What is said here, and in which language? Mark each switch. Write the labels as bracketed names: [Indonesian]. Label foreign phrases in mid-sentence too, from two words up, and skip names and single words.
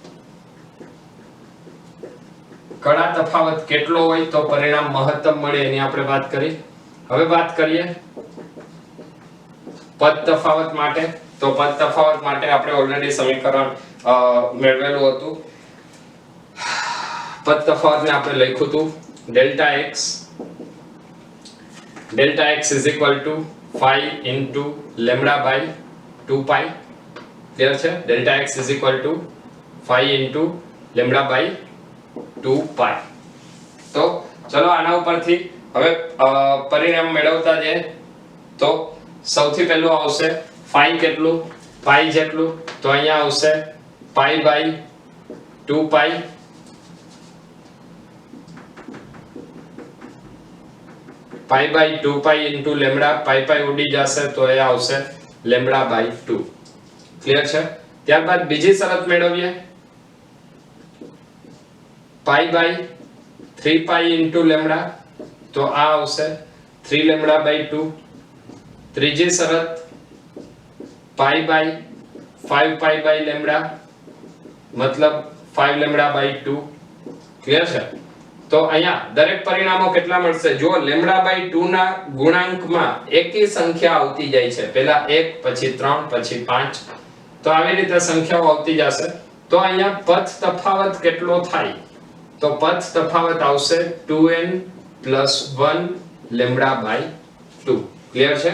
[Gujarati] કડા તફાવત કેટલો હોય તો પરિણામ મહત્તમ મળે એની આપણે વાત કરી. હવે વાત કરીએ પદ તફાવત માટે. તો પદ તફાવત માટે આપણે ઓલરેડી સમીકરણ મેળવેલું હતું. પદ તફાવતને આપણે લખ્યું હતું [English] Δx phi into lambda by 2 pi. [Gujarati] ક્લિયર છે? [English] Δx phi into lambda by 2 pi. [Gujarati] તો ચલો આના ઉપરથી હવે પરિણામ મેળવતા જઈએ. તો સૌથી પહેલું આવશે phi કેટલું? [English] pi જેટલું. [Gujarati] તો અહીંયા આવશે [English] pi by 2 pi pi by 2 pi into lambda. [Gujarati] pi ઉડી જશે તો એ આવશે [English] lambda by 2. [Gujarati] ક્લિયર છે? ત્યારબાદ બીજી શરત મેળવીએ [English] pi by 3 pi into lambda. [Gujarati] તો આ આવશે [English] 3 lambda by 2. [Gujarati] ત્રીજી શરત [English] pi by 5 pi by lambda [Gujarati] મતલબ [English] 5 lambda by 2. [Gujarati] ક્લિયર છે? તો અહીંયા દરેક પરિણામો કેટલા મળશે? જો λ/2 ના ગુણાંકમાં એકી સંખ્યા આવતી જાય છે, પહેલા 1 પછી 3 પછી 5, તો આવી રીતે સંખ્યાઓ આવતી જશે. તો અહીંયા પથ તફાવત કેટલો થાય? તો પથ તફાવત આવશે 2n + 1 λ/2. ક્લિયર છે?